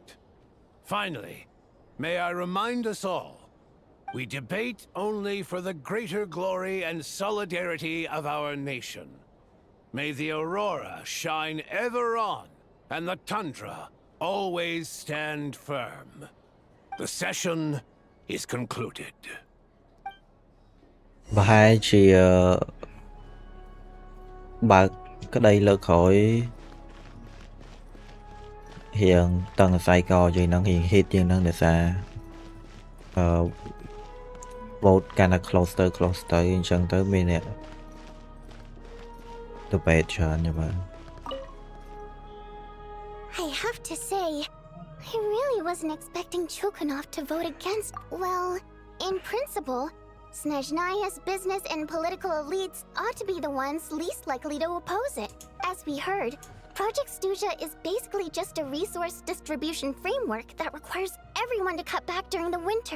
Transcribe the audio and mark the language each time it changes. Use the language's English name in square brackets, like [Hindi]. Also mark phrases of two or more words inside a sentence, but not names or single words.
[English] Finally, may I remind us all, we debate only for the greater glory and solidarity of our nation. May the aurora shine ever on, and the tundra always stand firm. The session is concluded. [Khmer] ប្រហែលជាបើកក្តីលើកក្រោយរៀងតឹងសៃកជាងហ្នឹងរៀង hit ជាងហ្នឹងដោយសារvote កាន់តែ close ទៅអញ្ចឹងទៅមានអ្នក debate ច្រើនទេបាទ [English] I have to say, I really wasn't expecting Chukanov to vote against. Well, in principle, Snezhnaya's business and political elites ought to be the ones least likely to oppose it. As we heard, Project Stuja is basically just a resource distribution framework that requires everyone to cut back during the winter.